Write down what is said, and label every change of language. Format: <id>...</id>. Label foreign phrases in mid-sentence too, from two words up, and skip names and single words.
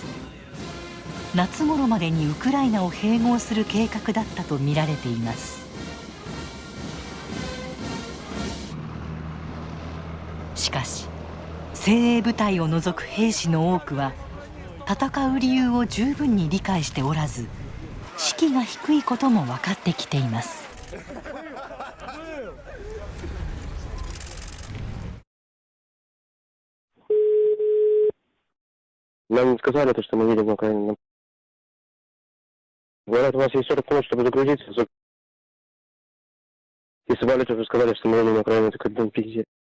<ja>夏頃までにウクライナを併合する計画だったと見られています。しかし精鋭部隊を除く兵士の多くは戦う理由を十分に理解しておらず、士気が低いことも分かってきています。</ja> <ru>Нам не сказали то, что мы видим на Украине. Говорят, у вас есть 40 минут, чтобы загрузиться. Если бы уже сказали, что мы видим на Украине, это как-то пиздец.</ru>